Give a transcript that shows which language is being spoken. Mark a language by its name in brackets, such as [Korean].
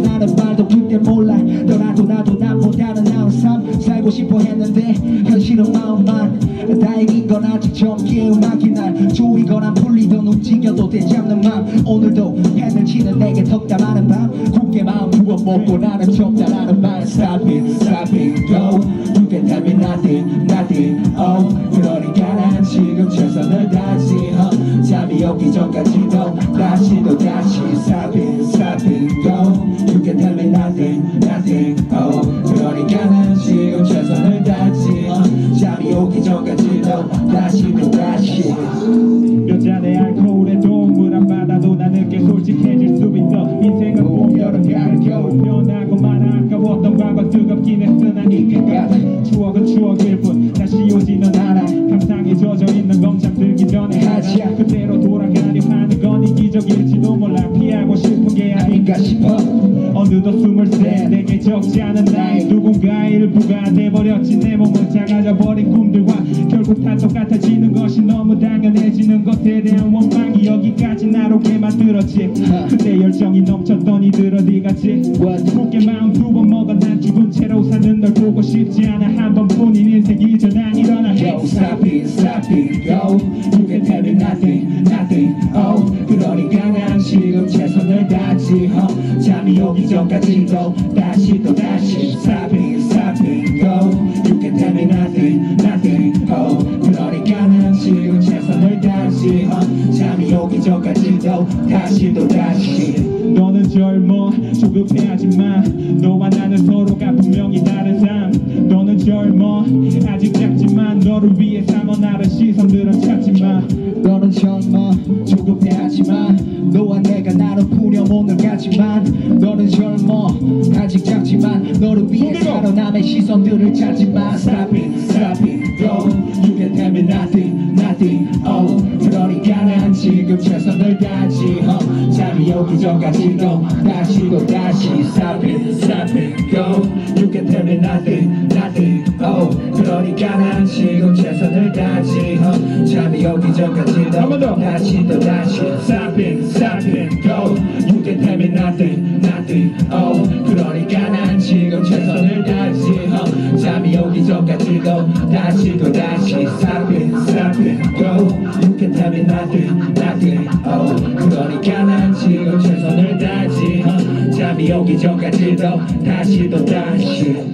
[Korean] 라는 말도 그때 몰라. 너라도 나도 남보다는 나은 삶 살고 싶어 했는데 현실은 마음만. 다행인 건 아직 젊기에 음악이 날 조이거나 풀리던 움직여도 되잡는 맘. 오늘도 펜을 치는 내게 덕담하는 밤. 굳게 마음 부어 먹고 나는 적다라는 말. [English] Stop it, go. You can tell me nothing, oh. [Korean] 그러니까 난 지금 최선을 다하지. 잠이 오기 전까지도 다시 또 다시. [English] Stop it, go. You can tell me nothing, oh. [Korean] 그러니까 난 지금 최선을 다하지. 잠이 오기 전까지도 다시 또 다시. 몇 잔의 알코올에 도움을 안 받아도 나 늦게 솔직해질 수 있어. 인생은 봄, 여름, 가을, 겨울 변하고 많아. 아까웠던 과거 뜨겁긴 했으나 이때까지 추억은 추억일 뿐 다시 오지는 않아. 감상에 젖어있는 건 잠들기 전에 하자. 그대로 돌아가려 하는 건 이기적일지도 몰라. 피하고 싶은 게 아닌가 싶어. 어느덧 23 내게 적지 않은 나이. 누군가의 일부가 돼버렸지. 내 몸은 작아져버린 꿈들과 결국 다 똑같아지는 것이 너무 당연해지는 것에 대한 원망이 여기까지 나를 오게 만들었지. 그때 열정이 넘쳤던 이들 어디 갔지. 굳게 마음 두 번 먹어 난 죽은 채로 사는 널 보고 싶지 않아. 한 번뿐인 인생 이제 난 일어나. [English] Yo, stop it, yo. You can tell me nothing, oh. [Korean] 그러니까 난 지금 최선을 다하지. 잠이 오기 전까지도 다시 또 다시. [English] Stop it, go. You can tell me nothing, oh. [Korean] 그러니까 난 지금 최선을 다하지. 잠이 오기 전까지도 다시 또 다시. 너는 젊어 조급해하지만 너와 나는 서로가 분명히 다른 삶. 너는 젊어 아직 작지만 너를 위해 삼아 나른 시선들은 찾지마. 너는 젊어 조급해하지만 너와 내가 나는 푸념 오늘 같지만. 너는 젊어 아직 작지만 너를 위해 살아 남의 시선들을 찾지마. [English] Stop it, go. You can tell me nothing, oh. [Korean] 그러니까 난 지금 최선을 다하지. 잠이 오기 전까지도 다시 또 다시. [English] Stop it, go. You can tell me nothing, oh. [Korean] 그러니까 난 지금 최선을 다하지. 잠이 오기 전까지도 다시 또 다시. [English] Stop it, go. You can tell me nothing, oh. [Korean] 그러니까 난 지금 최선을 다하지. 잠이 오기 전까지도 다시 또 다시. [English] Stop it, go. You can tell me nothing, oh. [Korean] 그러니까 난 지금 최선을 다하지. 잠이 오기 전까지도 다시 또 다시.